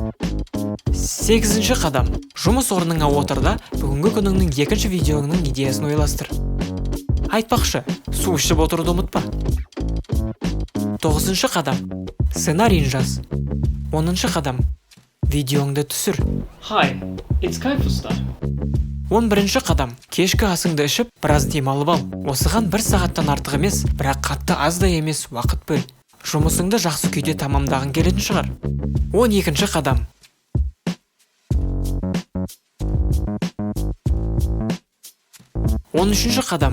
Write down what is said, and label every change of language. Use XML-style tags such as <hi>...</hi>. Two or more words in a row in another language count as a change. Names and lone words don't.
<kk>8 қадам. Жұмыс орныңа отырда, бүгінгі күніңнің екінші видеоңның идеясын ойластыр. Айтпақшы, су ішіп отыруды ұмытпа. 9 қадам. Сценарийін жаз. 10 қадам. Видеоңды түсір.</kk> <en>Hi, it's Kaifusta.</en> <kk>11 қадам. Кешкі асыңды ішіп, біраз демалып ал. Осыған 1 сағаттан артық емес, бірақ қатты аз да емес уақыт бөл. Жұмысыңды жақсы күйде тамамдағың келетін шығар. 12 қадам. Он үшінші қадам.</kk>